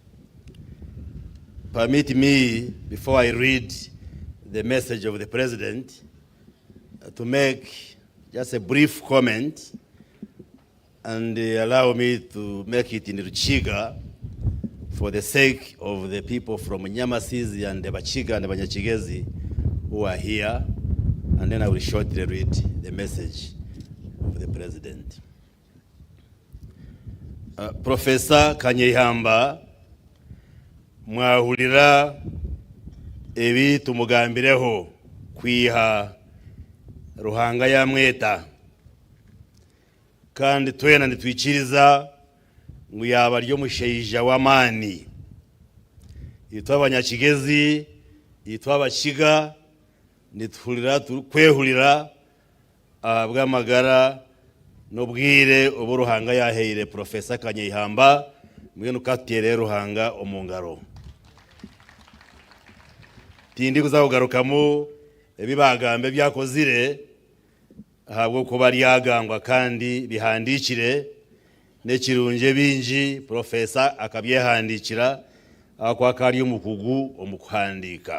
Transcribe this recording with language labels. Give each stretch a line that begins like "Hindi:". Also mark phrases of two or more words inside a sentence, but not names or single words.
English: Permit me, before I read the message of the president, to make just a brief comment, and allow me to make it in Ruchiga for the sake of the people from Nyamasizi and the Bachiga and the Banyachigezi who are here, and then I will shortly read the message of the president.
Chiga: Professor Kanyeihamba, mwahulira ebi tumugambireho kwiha ruhanga ya mweta, kandi twena nitwikiriza ngo yaba ryo musheija w'amani, yitwa Abanyakigezi, yitwa Abakiga, nitwulira kwehulira bw'amagara n'ubwire ubu ruhanga yaheire Professor Kanyeihamba mwene ukatere ruhanga omungaro. Tindi kuzakugarukamo ebibagambe byakozire ahabwo kuba ryagangwa kandi bihandikire n'ekirunje bingi Professor akabyehandikira akwa kali umukugu omukuhandika.